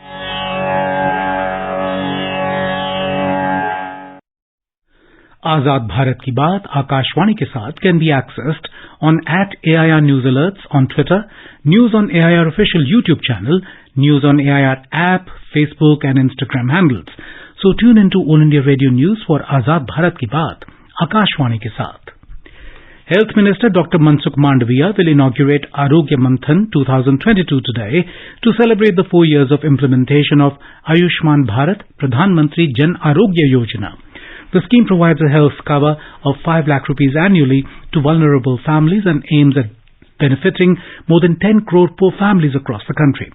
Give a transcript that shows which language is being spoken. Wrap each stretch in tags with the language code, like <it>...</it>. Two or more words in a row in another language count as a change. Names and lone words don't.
<en>Azad Bharat Ki Baat Akashwani ke saath can be accessed on @AIR News Alerts on Twitter, News on AIR official YouTube channel, News on AIR app, Facebook and Instagram handles. So tune into All India Radio News for Azad Bharat Ki Baat Akashwani ke saath. Health Minister Dr. Mansukh Mandaviya will inaugurate Arogya Manthan 2022 today to celebrate the 4 years of implementation of Ayushman Bharat Pradhan Mantri Jan Arogya Yojana. The scheme provides a health cover of 5 lakh rupees annually to vulnerable families and aims at benefiting more than 10 crore poor families across the country.</en>